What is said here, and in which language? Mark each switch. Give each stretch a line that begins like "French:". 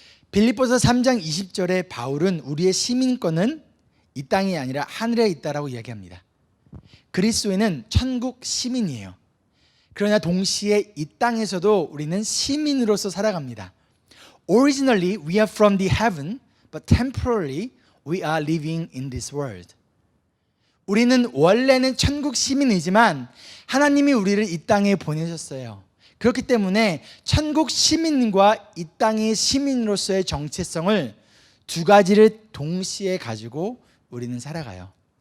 Korean: 빌립보서 3장 20절에 바울은 우리의 시민권은 이 땅이 아니라 하늘에 있다라고 이야기합니다. 그리스도인은 천국 시민이에요. 그러나 동시에 이 땅에서도 우리는 시민으로서 살아갑니다.
English: Originally we are from the heaven, but temporarily we are living in this world.
Korean: 우리는 원래는 천국 시민이지만 하나님이 우리를 이 땅에 보내셨어요. 그렇기 때문에 천국 시민과 이 땅의 시민으로서의 정체성을 두 가지를 동시에 가지고 우리는 살아가요.